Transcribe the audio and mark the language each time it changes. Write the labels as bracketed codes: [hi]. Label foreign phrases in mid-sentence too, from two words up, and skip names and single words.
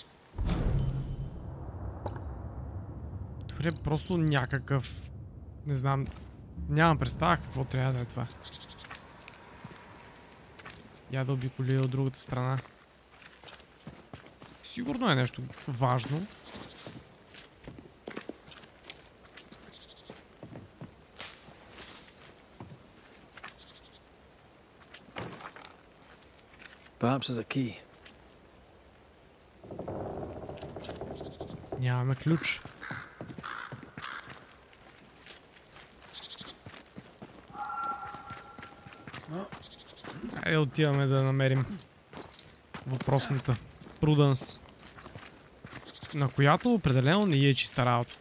[bg] Добре, просто някакъв... Не знам... Нямам представа какво трябва да е това. Я да обиколя от другата страна. Сигурно е нещо важно. [en] Perhaps there's a key. [bg] Нямаме ключ. Айде отиваме да намерим въпросната Пруданс, на която определено не е чиста работата.